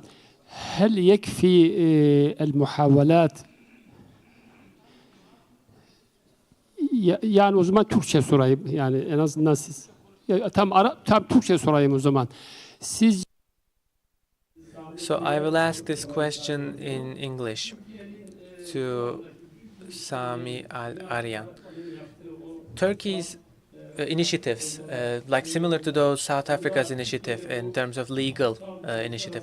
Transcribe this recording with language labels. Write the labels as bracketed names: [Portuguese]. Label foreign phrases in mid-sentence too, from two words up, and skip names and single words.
[Arabic] هل يكفي المحاولات [Turkish] yani o zaman Türkçe sorayım yani en azından siz tam Türkçe sorayım o zaman. Siz [English] So I will ask this question in English to Sami Al-Aryan. Turkey's initiatives, like similar to those South Africa's initiative in terms of legal initiative.